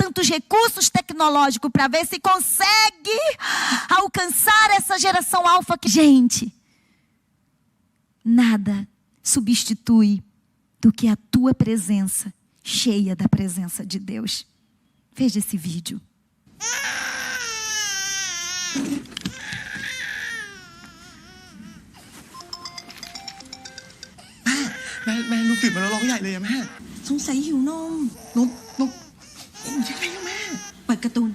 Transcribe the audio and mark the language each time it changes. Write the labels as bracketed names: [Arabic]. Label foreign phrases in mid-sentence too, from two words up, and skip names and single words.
[Portuguese] Tantos recursos tecnológicos para ver se consegue alcançar essa geração alfa. Gente, nada substitui do que a tua presença, cheia da presença de Deus. Veja esse vídeo. [Thai] แม่ลูกตื่นมาแล้วร้องใหญ่เลยอะแม่ สงสัยหิวนม นมโอ้ยยังไงอะแม่ เปิดการ์ตูน